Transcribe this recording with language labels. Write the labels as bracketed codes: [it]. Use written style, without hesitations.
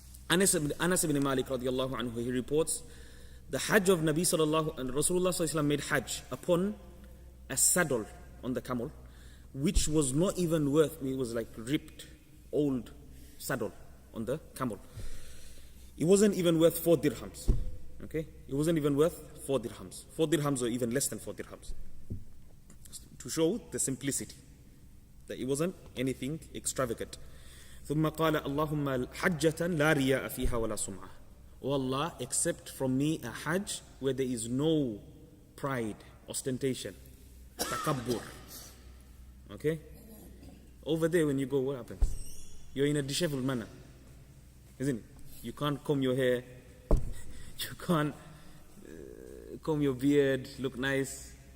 [en] Anas ibn Malik radiallahu anhu, he reports the Hajj of Nabi sallallahu and Rasulullah sallallahu alaihi wasallam made Hajj upon a saddle on the camel, which was not even worth, it was like ripped old saddle on the camel. It wasn't even worth 4 dirhams. Okay? It wasn't even worth 4 dirhams. 4 dirhams or even less than 4 dirhams. To show the simplicity, that it wasn't anything extravagant. [ar] ثم قال اللهم حجة لا رياء فيها ولا سمعة. [en] O Allah, accept from me a Hajj where there is no pride, ostentation, takabbur. Okay? Over there when you go, what happens? You're in a disheveled manner, isn't it? You can't comb your hair, you can't comb your beard, look nice.